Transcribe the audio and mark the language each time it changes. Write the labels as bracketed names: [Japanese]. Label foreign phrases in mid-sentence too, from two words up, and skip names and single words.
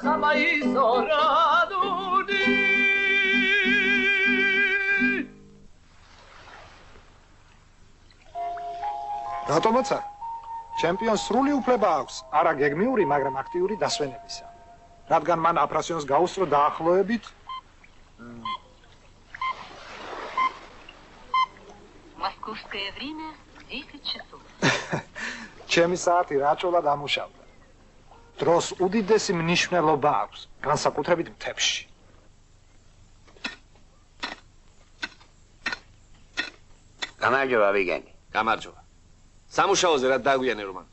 [Georgian] ქუთაისო რადუნი რატომაც არა? ჩემპიონს სრული უფლება აქვს, არა გეგმიური, მაგრამ აქტიური დასვენებისა. რადგან მან აფრასიონს გაუსწრო დაახლოებით [Russian] Московское время 10 часов. [Georgian] ჩემი საათი რაჭულად ამუშავდა. დროს უდიდესი მნიშვნელობა აქვს, განსაკუთრებით მთებში. გამარჯობა ვიგენი. გამარჯობა. სამუშაოზე რა დაგვიანე რომანს?